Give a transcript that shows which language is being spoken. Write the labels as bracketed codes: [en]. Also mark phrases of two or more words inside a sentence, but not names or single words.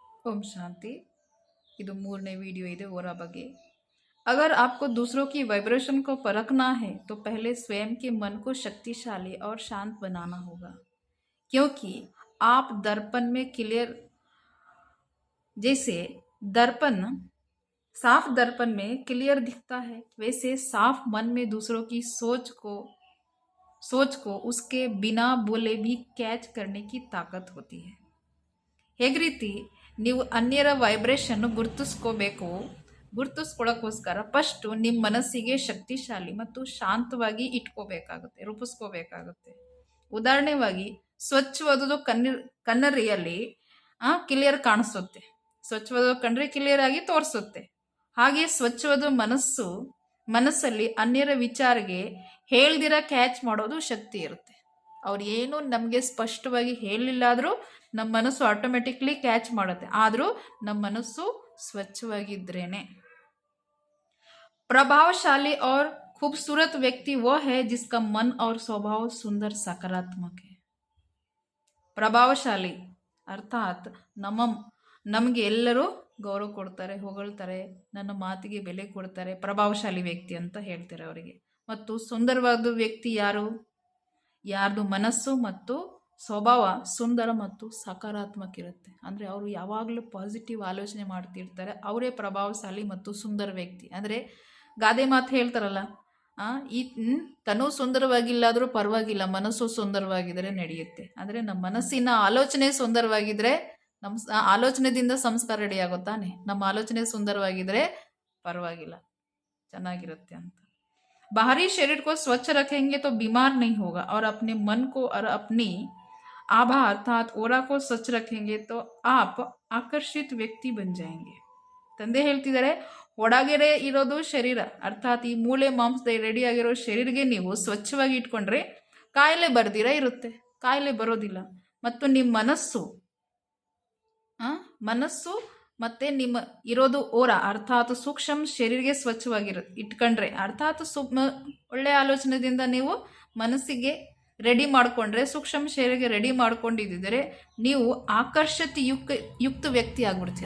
[hi] ओम शांति। [kn] ಇದು ಮೂರನೇ ವಿಡಿಯೋ ಇದೆ ಓರಾ ಬಗ್ಗೆ। [hi] अगर आपको दूसरों की वाइब्रेशन को परखना है तो पहले स्वयं के मन को शक्तिशाली और शांत बनाना होगा, क्योंकि आप दर्पण में क्लियर, जैसे दर्पण साफ दर्पण में क्लियर दिखता है, वैसे साफ मन में दूसरों की सोच को उसके बिना बोले भी कैच करने की ताकत होती है। [kn] ಹೇಗೆ ರೀತಿ ನೀವು ಅನ್ಯರ ವೈಬ್ರೇಷನ್ ಗುರುತಿಸ್ಕೊಳ್ಳೋಕ್ಕೋಸ್ಕರ ಫಸ್ಟು ನಿಮ್ಮ ಮನಸ್ಸಿಗೆ ಶಕ್ತಿಶಾಲಿ ಮತ್ತು ಶಾಂತವಾಗಿ ಇಟ್ಕೋಬೇಕಾಗುತ್ತೆ, ರೂಪಿಸ್ಕೋಬೇಕಾಗುತ್ತೆ। ಉದಾಹರಣೆವಾಗಿ ಸ್ವಚ್ಛವಾದದ್ದು ಕನ್ನರಿಯಲ್ಲಿ ಕ್ಲಿಯರ್ ಕಾಣಿಸುತ್ತೆ, ಸ್ವಚ್ಛವಾದ ಕಣ್ರಿ ಕ್ಲಿಯರ್ ಆಗಿ ತೋರಿಸುತ್ತೆ। ಹಾಗೆ ಸ್ವಚ್ಛವಾದ ಮನಸ್ಸಲ್ಲಿ ಅನ್ಯರ ವಿಚಾರಗೆ ಹೇಳ್ದಿರ ಕ್ಯಾಚ್ ಮಾಡೋದು ಶಕ್ತಿ ಇರುತ್ತೆ। ಅವ್ರು ಏನು ನಮಗೆ ಸ್ಪಷ್ಟವಾಗಿ ಹೇಳಿಲ್ಲ ಆದರೂ ನಮ್ಮ ಮನಸ್ಸು ಆಟೋಮೆಟಿಕ್ಲಿ ಕ್ಯಾಚ್ ಮಾಡುತ್ತೆ, ಆದರೂ ನಮ್ಮ ಮನಸ್ಸು ಸ್ವಚ್ಛವಾಗಿದ್ರೇನೆ। [hi] प्रभावशाली और खूबसूरत व्यक्ति वो है जिसका मन और स्वभाव सुंदर सकारात्मक है। [kn] ಪ್ರಭಾವಶಾಲಿ ಅರ್ಥಾತ್ ನಮಗೆ ಎಲ್ಲರೂ ಗೌರವ ಕೊಡ್ತಾರೆ, ಹೊಗಳ್ತಾರೆ, ನನ್ನ ಮಾತಿಗೆ ಬೆಲೆ ಕೊಡ್ತಾರೆ, ಪ್ರಭಾವಶಾಲಿ ವ್ಯಕ್ತಿ ಅಂತ ಹೇಳ್ತಾರೆ ಅವರಿಗೆ। ಮತ್ತು ಸುಂದರವಾದ ವ್ಯಕ್ತಿ ಯಾರ್ದು ಮನಸ್ಸು ಮತ್ತು ಸ್ವಭಾವ ಸುಂದರ ಮತ್ತು ಸಕಾರಾತ್ಮಕ ಇರುತ್ತೆ, ಅಂದರೆ ಅವರು ಯಾವಾಗಲೂ ಪಾಸಿಟಿವ್ ಆಲೋಚನೆ ಮಾಡ್ತಿರ್ತಾರೆ, ಅವರೇ ಪ್ರಭಾವಶಾಲಿ ಮತ್ತು ಸುಂದರ ವ್ಯಕ್ತಿ। ಅಂದರೆ ಗಾದೆ ಮಾತು ಹೇಳ್ತಾರಲ್ಲ, ತನೂ ಸುಂದರವಾಗಿಲ್ಲಾದರೂ ಪರವಾಗಿಲ್ಲ, ಮನಸ್ಸು ಸುಂದರವಾಗಿದ್ದರೆ ನಡೆಯುತ್ತೆ। ಅಂದರೆ ನಮ್ಮ ಮನಸ್ಸಿನ ಆಲೋಚನೆ ಸುಂದರವಾಗಿದ್ದರೆ ನಮ್ಮ ಆಲೋಚನೆದಿಂದ ಸಂಸ್ಕಾರ ರೆಡಿ ಆಗುತ್ತಾನೆ, ನಮ್ಮ ಆಲೋಚನೆ ಸುಂದರವಾಗಿದ್ದರೆ ಪರವಾಗಿಲ್ಲ, ಚೆನ್ನಾಗಿರುತ್ತೆ ಅಂತ। [hi] बाहरी शरीर को स्वच्छ रखेंगे तो बीमार नहीं होगा, और अपने मन को और अपनी आभा अर्थात ओरा को स्वच्छ रखेंगे तो आप आकर्षित व्यक्ति बन जाएंगे। [kn] ತಂದೆ ಹೇಳ್ತಿದ್ದಾರೆ, ಒಳಗಡೆ ಇರೋದು ಶರೀರ ಅರ್ಥಾತ್ ಈ ಮೂಳೆ ಮಾಂಸದ ರೆಡಿ ಆಗಿರೋ ಶರೀರಗೆ ನೀವು ಸ್ವಚ್ಛವಾಗಿ ಇಟ್ಕೊಂಡ್ರೆ ಕಾಯಿಲೆ ಬರ್ದಿರ ಇರುತ್ತೆ, ಕಾಯಿಲೆ ಬರೋದಿಲ್ಲ। ಮತ್ತು ನಿಮ್ಮ ಮನಸ್ಸು ಮತ್ತೆ ನಿಮ್ಮ ಇರೋದು ಓರ ಅರ್ಥಾತ್ ಸೂಕ್ಷ್ಮ ಶರೀರಗೆ ಇಟ್ಕೊಂಡ್ರೆ ಅರ್ಥಾತ್ ಒಳ್ಳೆ ಆಲೋಚನೆದಿಂದ ನೀವು ಮನಸ್ಸಿಗೆ ರೆಡಿ ಮಾಡಿಕೊಂಡ್ರೆ, ಸೂಕ್ಷ್ಮ ಶರೀರಗೆ ರೆಡಿ ಮಾಡ್ಕೊಂಡಿದ್ದರೆ ನೀವು ಆಕರ್ಷಿತ ಯುಕ್ತ ವ್ಯಕ್ತಿ ಆಗ್ಬಿಡ್ತೀರ।